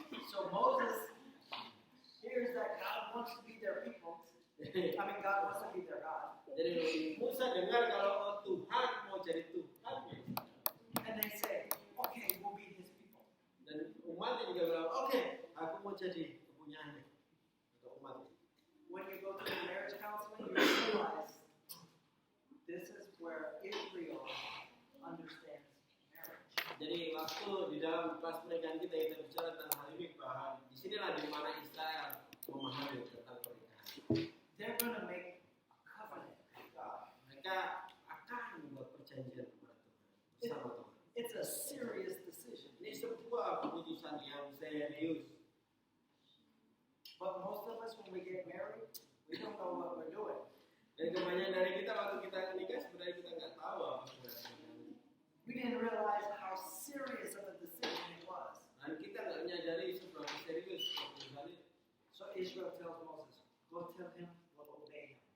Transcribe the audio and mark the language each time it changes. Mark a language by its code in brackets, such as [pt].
[en] So Moses hears that God wants to be their people. I mean, God wants to be their God. [id] Jadi Musa dengar kalau Tuhan mau jadi Tuhannya. [en] And they say, "Okay, we'll be his people." [id] Dan umatnya juga bilang, oke, aku mau jadi kepunyaannya untuk umatnya. [en] When you go through marriage counseling, you realize this is where Israel understands marriage. [id] Jadi waktu di dalam kelas pernikahan kita bicara tentang hal ini, bahwa disinilah di mana Israel memahami tentang pernikahan. [en] They're going to make a covenant with God. [id] Mereka akan membuat perjanjian kepada Tuhan bersama Tuhan. [en] It's a serious decision. [id] Ini sebuah keputusan yang serius. [en] But most of us, when we get married, we don't know what we're doing. [id] Dan kebanyakan dari kita waktu kita menikah sebenarnya kita nggak tahu apa sebenarnya. [en] We didn't realize how serious of a decision it was. [id] Dan kita nggak menyadari seberapa serius keputusan itu. [en] So Israel tells Moses, "Go tell him we'll obey him."